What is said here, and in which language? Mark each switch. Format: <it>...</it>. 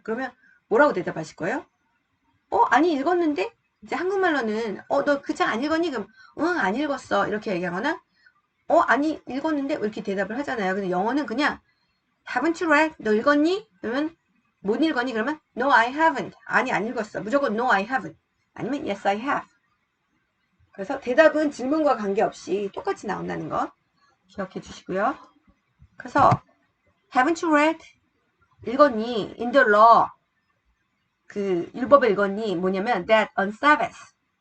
<ko>그러면 뭐라고 대답하실 거예요? 아니 읽었는데? 이제 한국말로는 너 그 책 안 읽었니? 그럼 응 안 읽었어. 이렇게 얘기하거나 아니 읽었는데 이렇게 대답을 하잖아요. 근데 영어는 그냥</ko> <en>Haven't you read?</en> <ko>너 읽었니? 그러면 못 읽었니?</ko> <en>그러면 No I haven't.</en> <ko>아니 안 읽었어.</ko> <en>무조건 No I haven't. 아니면 Yes I have.</en> <ko>그래서 대답은 질문과 관계없이 똑같이 나온다는 거 기억해 주시고요.</ko> <en>그래서 Haven't you read?</en> <ko>읽었니?</ko> <en>In the law.</en> <ko>그 율법을 읽었니?</ko> <en>뭐냐면 that on Sabbath.</en>